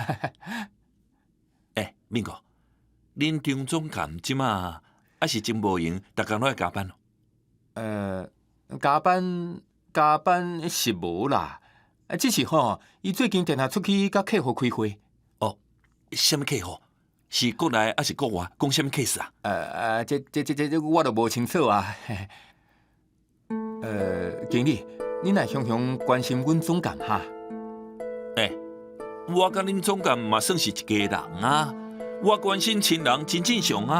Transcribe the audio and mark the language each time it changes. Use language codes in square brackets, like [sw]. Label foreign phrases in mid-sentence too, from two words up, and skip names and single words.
[nan] 哎，民哥，恁张总监即摆还是真无闲，逐工拢爱加班哦。加班是无啦，只是吼，伊最近定下出去甲客户开会。哦，什么客户？是国内还是国外？讲什么 case 啊？这我都无清楚啊。经理，你来雄雄关心阮总监哈？哎，我甲恁总监嘛算是一家人啊，我关心亲人真正常啊。